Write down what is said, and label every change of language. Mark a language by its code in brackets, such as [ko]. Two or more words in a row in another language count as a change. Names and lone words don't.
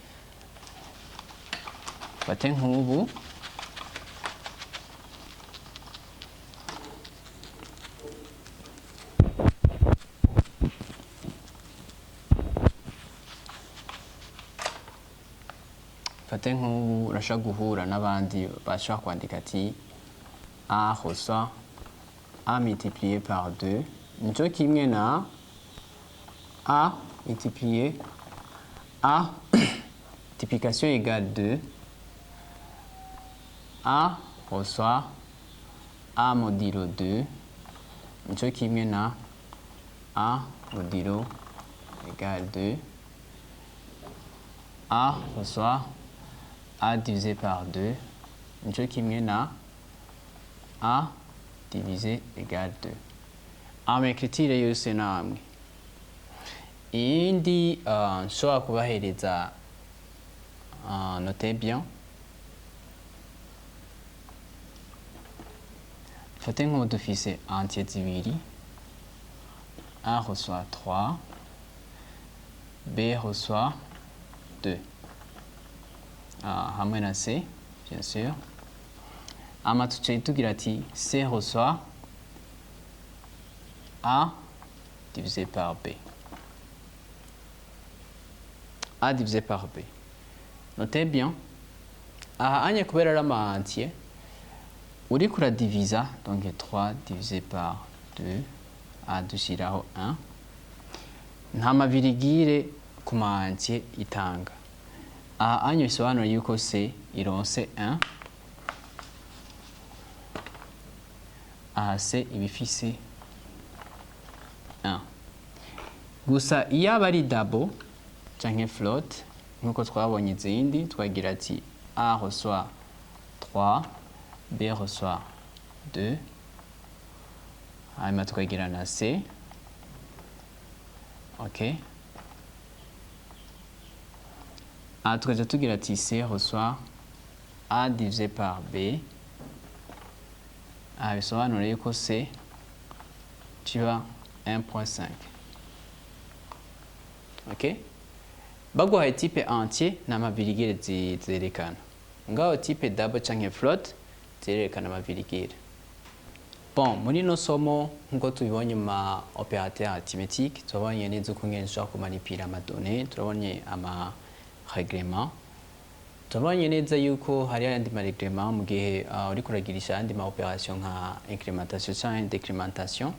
[rn] Fate nk'ubu urashobora guhura n'abandi bashobora kwandika ati [fr] A reçoit A multiplié par 2, [rn] nico kimwe na [fr] A multiplié A multiplication égale 2, A reçoit A modulo 2, [rn] nico kimwe na [fr] A modulo égale 2, A reçoit A divisé par 2, [rn] nico kimwe na [fr] A divisé égale 2. [rn] Amaécriture yose namwe. Iyindi nshobora kubahereza, [fr] notez bien. [rn] Fate nk'ubu dufise entier zibiri. [fr] A reçoit 3, B reçoit 2. [rn] Hamwe na C, [fr] bien sûr. [rn] Ama tuciye tugira ati [fr] C reçoit A divisé par B. A divisé par B. Notez bien. [rn] Aha anye kubera ari ama entier, uriko uradivisa donc 3 [fr] divisé par 2 [rn] dushiraho 1 nta mavirigire ku ma entier itanga. Aha anyo bisobanura yuko C ironse 1, aha C ibifise 1. Gusa iyo aba ari double canke float nkuko twabonye izindi twagira ati [fr] A reçoit 3, B reçoit 2, [rn] hanyuma tukagira na C. Ok, aha tukaja tugira ati [fr] C reçoit A divisé par B, [rn] aha bisobanura yuko C kiba 1.5. Ok, baguhaye [fr] type entier [rn] n'amavirigire zerekana, ngaho [fr] type double [rn] canke float zerekana amavirigire. Bon, muri no somo nkuko tubibonye ma [fr] opérateur arithmétique [rn] turabonye neza uko ngene ushobora kumanipira amadonnées, turabonye ama règlement, turabonye neza yuko hari ayandi ma règlement mu gihe uri kuragirisha ayandi ma opération nka incrémentation canke décrémentation.